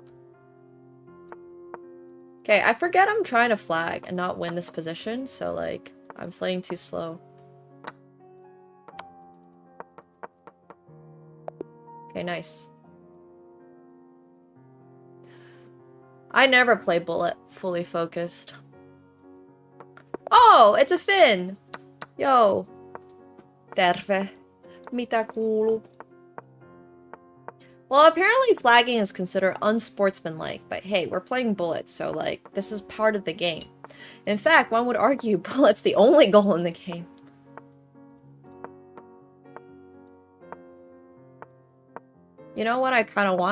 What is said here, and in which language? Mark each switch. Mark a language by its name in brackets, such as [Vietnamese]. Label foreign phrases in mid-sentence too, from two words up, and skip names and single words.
[English] Okay, I forget I'm trying to flag and not win this position, so like, I'm playing too slow. Okay, nice. I never play bullet fully focused. Oh, it's a Finn! Yo. [Finnish] Terve. Mitä kuuluu? [English] Well, apparently flagging is considered unsportsmanlike, but hey, we're playing bullets, so like, this is part of the game. In fact, one would argue bullet's the only goal in the game. You know what I kind of want?